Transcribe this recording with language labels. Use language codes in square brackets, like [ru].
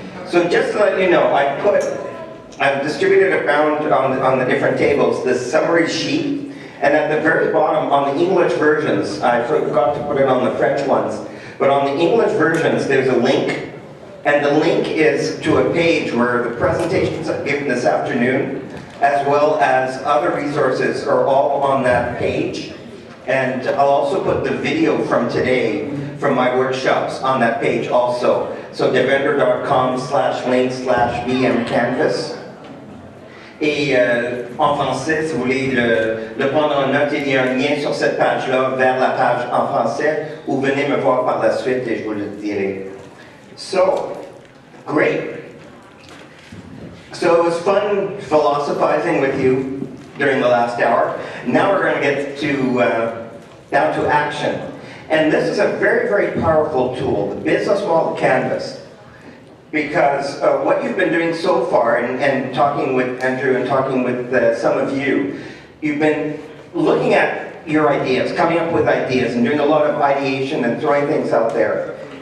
[en] So just to let you know, I've distributed around on the different tables this summary sheet, and at the very bottom on the English versions, I forgot to put it on the French ones, but on the English versions there's a link, and the link is to a page where the presentations I've given this afternoon, as well as other resources, are all on that page. And I'll also put the video from today, from my workshops, on that page also. So davender.com/link/bmcanvas. [fr] Et en français, si vous voulez le prendre en note, il y a un lien sur cette page-là vers la page en français, ou venez me voir par la suite et je vous le dirai. [en] So, great. So it was fun philosophizing with you during the last hour. Now we're going to get to down to action. And this is a very, very powerful tool, the business model canvas. Because what you've been doing so far, and talking with Andrew and talking with some of you, you've been looking at your ideas, coming up with ideas, and doing a lot of ideation and throwing things out there.